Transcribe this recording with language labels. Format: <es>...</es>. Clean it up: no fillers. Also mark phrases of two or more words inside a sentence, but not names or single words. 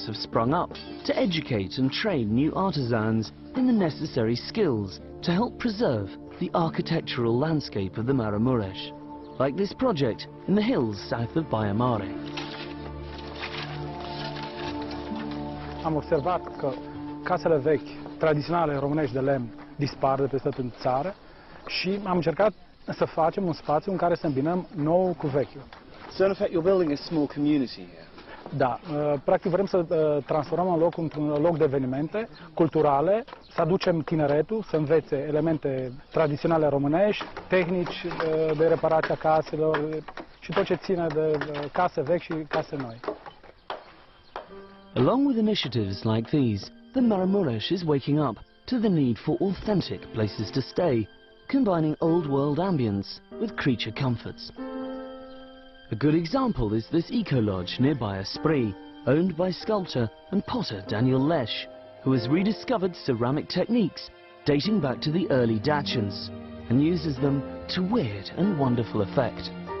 <en>have sprung up to educate and train new artisans in the necessary skills to help preserve the architectural landscape of the Maramureș, like this project in the hills south of Baia Mare.</en> <ro>Am observat că casele vechi, tradiționale românești de lemn, dispar de peste tot în țară și am încercat să facem un spațiu în care să îmbinăm nou cu vechiul.</ro> <en>So in effect you're building a small community here.</en> <ro>Da, practic vrem să transformăm în locul într-un loc de evenimente culturale, să aducem tineretul, să învețe elemente tradiționale românești, tehnici de reparație a caselor și tot ce ține de case vechi și case noi.</ro> <en>Along with initiatives like these, the Maramureș is waking up to the need for authentic places to stay, combining old world ambience with creature comforts. A good example is this eco-lodge nearby Spree, owned by sculptor and potter Daniel Leș, who has rediscovered ceramic techniques dating back to the early Dacians and uses them to weird and wonderful effect.</en>